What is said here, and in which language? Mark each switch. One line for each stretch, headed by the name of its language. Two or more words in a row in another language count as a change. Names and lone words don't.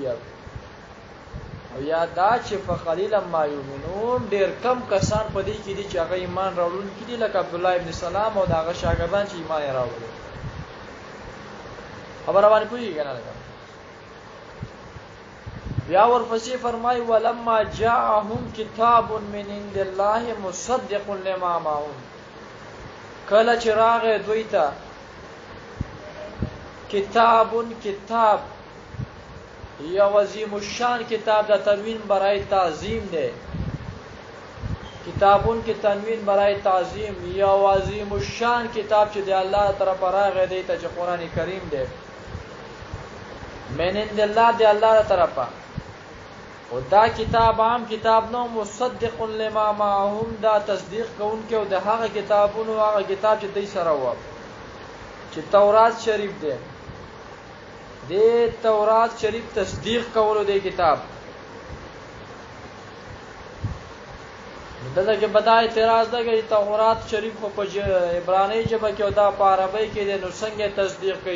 Pashto: او یا دا چې
Arabic: فقلیلا ما یؤمنون
Pashto: ډیر کم کسان په دې کې دي چې هغه ایمان راوړل کیږي لکه عبد الله ابن سلام او داغه شاګردان چې ایمان راوړل. خبره باندې پوهیږئ نه لګا. بیا ورپسې فرمای
Arabic: ولما جاءهم کتاب من عند الله مصدق لما معهم.
Pashto: کله چې راغی دوی ته کتاب یا عظیم الشان کتاب دا تنوین برای تعظیم دے. کتابون کی تنوین برای تعظیم یا عظیم الشان کتاب چې دی الله طرف راغی دی ته چې قران کریم دی
Arabic: من عند الله
Pashto: دی الله طرفه. او دا کتاب عام کتاب نو
Arabic: مصدق لما معهم
Pashto: دا تصدیق کوونکی او د هغه کتابونو هغه کتاب چې دی سره و چې تورات شریف دی د تورات شریف تصدیق کولو دی کتاب. دلته کې بدای اعتراض ده چې تورات شریف په عبرانی ژبه کې او دا په عربی کې د نو څنګه تصدیق کوي.